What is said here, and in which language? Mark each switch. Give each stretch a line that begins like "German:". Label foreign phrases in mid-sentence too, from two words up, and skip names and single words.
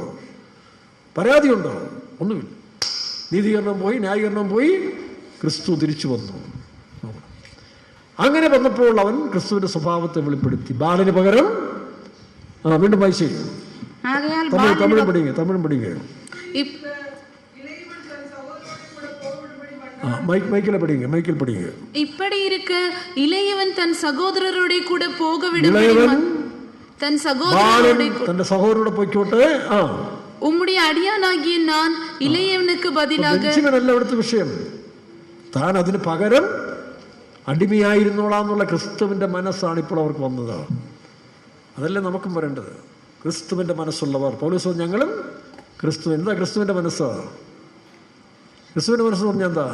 Malayalam: പരാതിയുണ്ടോ? ഒന്നുമില്ല. നീതീകരണം പോയി, ന്യായീകരണം പോയി, ക്രിസ്തു തിരിച്ചു വന്നു. അങ്ങനെ വന്നപ്പോൾ അവൻ ക്രിസ്തുവിന്റെ സ്വഭാവത്തെ വെളിപ്പെടുത്തി. ബാലന് പകരം വീണ്ടും വായിച്ചു തമിഴും പഠിക്കുക.
Tamil: மைக்கில் படிங்க. இப்படி இருக்க இளையவன் தன் சகோதரரோட கூட போக விடும்படி தன் சகோதரரோட போய்க்கோട്ടെ. உம்முடைய அடியானாகிய நான் இளையவனுக்கு பதிலாக
Malayalam: അടുത്ത വിഷയം താൻ അതിന് പകരം അടിമയായിരുന്നോളാന്നുള്ള ക്രിസ്തുവിന്റെ മനസ്സാണ് ഇപ്പോൾ അവർക്ക് വന്നത്. അതല്ലേ നമുക്കും വരേണ്ടത്. ക്രിസ്തുവിന്റെ മനസ്സുള്ളവർ. പൗലോസ് ഞങ്ങളും എന്താ ക്രിസ്തുവിന്റെ മനസ്സ്? ക്രിസ്തുവിന്റെ മനസ്സ് പറഞ്ഞാൽ എന്താ?